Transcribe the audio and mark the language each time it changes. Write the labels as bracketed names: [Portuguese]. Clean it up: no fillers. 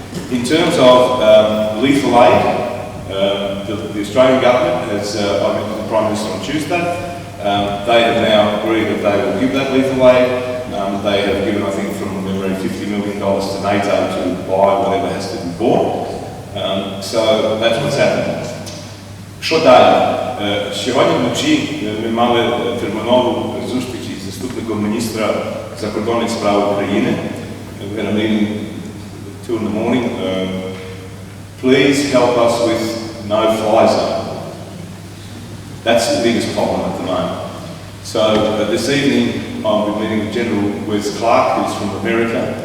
[English] In terms of lethal aid, the Australian government has, I met with the Prime Minister on Tuesday, they have now agreed that they will give that lethal aid. They have given, I think, from memory, $50 million to NATO to buy whatever has to be bought. So that's what's happening. [Ukrainian] Що далі? Сьогодні вночі ми мали термінову зустріч із заступником міністра закордонних справ України. [English] We had a meeting at 2 in the morning. Please help us with no-fly zone. That's the biggest problem at the moment. So this evening I'll be meeting with General Wes Clark, who's from America.